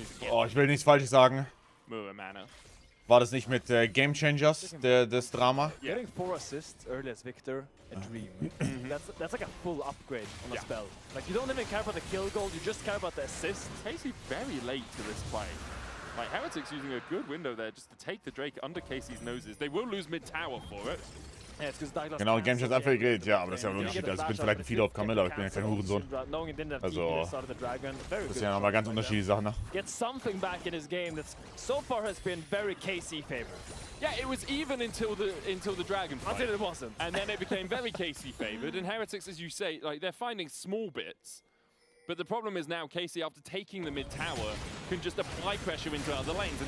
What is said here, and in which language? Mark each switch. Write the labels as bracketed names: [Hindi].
[German] Oh, ich will nichts Falsches sagen. War das nicht mit Game Changers, das Drama? [English] Getting 4 assists early as Victor, a dream. That's like a full upgrade on a spell. Like you don't even care about the kill goal, you just care about the assist. Casey very late to this play. Like Heretics using a good window there just to take the Drake under Casey's noses. They will lose mid-tower for it. [German] Genau, Game Changers Abwehr geht, ja, aber das ist ja ein Unterschied. Also ich bin vielleicht ein Feeder auf Camilla, aber ich bin ja kein Hurensohn. Also, das ist ja nochmal ganz unterschiedliche Sachen, ne? [English] Get something back in his game that so far has been very KC favored. Yeah, it was even until the Dragon fight. Until it wasn't. And then it became very KC favored, and Heretics, as you say, like they're finding small bits. But the problem is now Casey, after taking the mid-tower, can just apply pressure into other lanes.